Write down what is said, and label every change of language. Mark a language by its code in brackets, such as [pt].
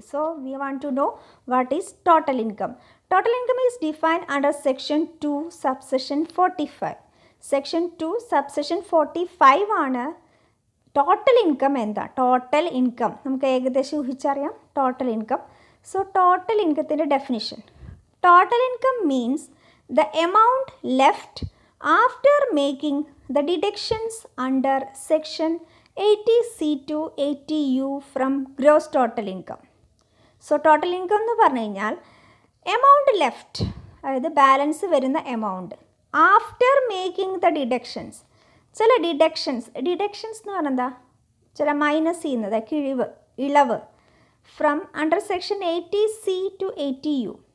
[en] So we want to know what is total income. Total income is defined under section 2 subsection 45. [ml] Section 2 subsection 45 ആണ് total income. എന്താ total income നമുക്ക് ഏകദേശം ഊഹിച്ചറിയാം total income. So total ഇൻകത്തിൻ്റെ definition, [en] Total income means the amount left after making the deductions under section 80C to 80U from gross total income. [ml] So total income എന്ന് പറഞ്ഞു കഴിഞ്ഞാൽ amount left, അതായത് balance വരുന്ന amount [en] After making the deductions. [ml] ചില deductions എന്ന് പറഞ്ഞാൽ എന്താ, ചില മൈനസ് ചെയ്യുന്നത് കിഴിവ് ഇളവ് from under section 80C to 80U.